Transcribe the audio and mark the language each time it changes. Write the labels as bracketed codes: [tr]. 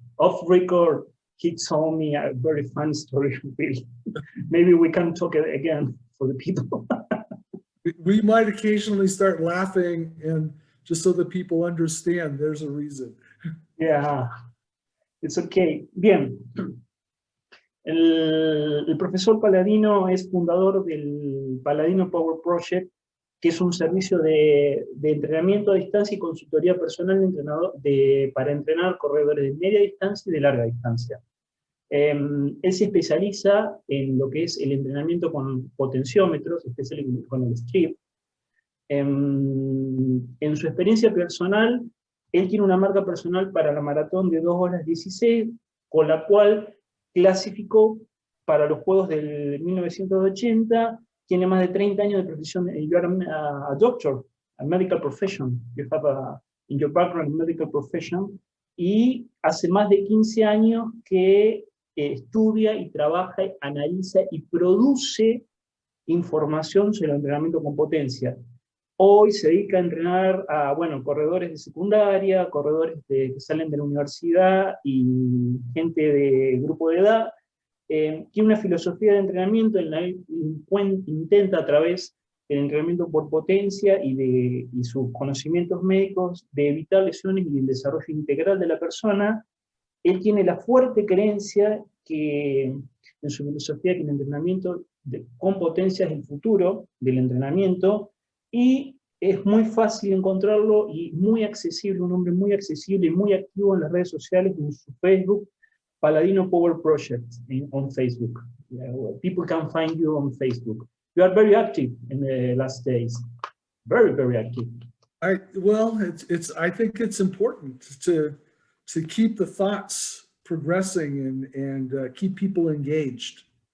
[en] Off record, he told me a very fun story, really. Maybe we can talk again for the people. We might occasionally start laughing, and just so that people understand, there's a reason. Yeah, it's okay. [es] Bien. El profesor Palladino es fundador del Palladino Power Project, que es un servicio de entrenamiento a distancia y consultoría personal para entrenar corredores de media distancia y de larga distancia. Él se especializa en lo que es el entrenamiento con potenciómetros, especialmente con el strip. En su experiencia personal, él tiene una marca personal para la maratón de 2 horas 16, con la cual clasificó para los Juegos del 1980. Tiene más de 30 años de profesión. [en] You are a doctor, a medical profession. You have in your background medical profession. [es] Y hace más de 15 años que estudia y trabaja, analiza y produce información sobre el entrenamiento con potencia. Hoy se dedica a entrenar a, corredores de secundaria, corredores que salen de la universidad y gente de grupo de edad. Tiene una filosofía de entrenamiento en la que intenta a través del entrenamiento por potencia y sus conocimientos médicos de evitar lesiones y el desarrollo integral de la persona. Él tiene la fuerte creencia que en su filosofía que el entrenamiento con potencia es el futuro del entrenamiento, y es muy fácil encontrarlo y muy accesible, un hombre muy accesible y muy activo en las redes sociales, en su Facebook, Palladino Power Project on Facebook. [en] People can find you on Facebook. You are very active in the last days. Very active. I think it's important to keep the thoughts progressing and keep people engaged.